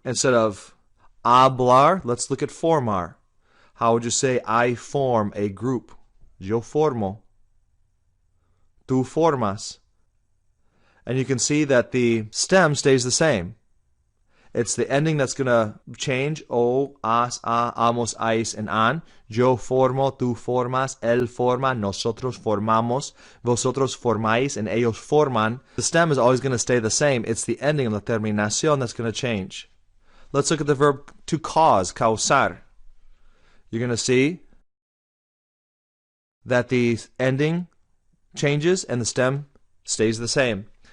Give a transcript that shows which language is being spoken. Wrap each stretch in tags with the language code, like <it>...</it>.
<en>Instead of hablar, let's look at formar. How would you say I form a group?</en> <es>Yo formo. Tú formas.</es> <en>And you can see that the stem stays the same. It's the ending that's going to change. O, as, a, amos, ais, and an.</en> <es>Yo formo, tú formas, él forma, nosotros formamos, vosotros formáis, and ellos forman.</es> <en>The stem is always going to stay the same. It's the ending,</en> <es>la terminación,</es> <en>that's going to change. Let's look at the verb to cause, causar. You're going to see that the ending changes and the stem stays the same.</en>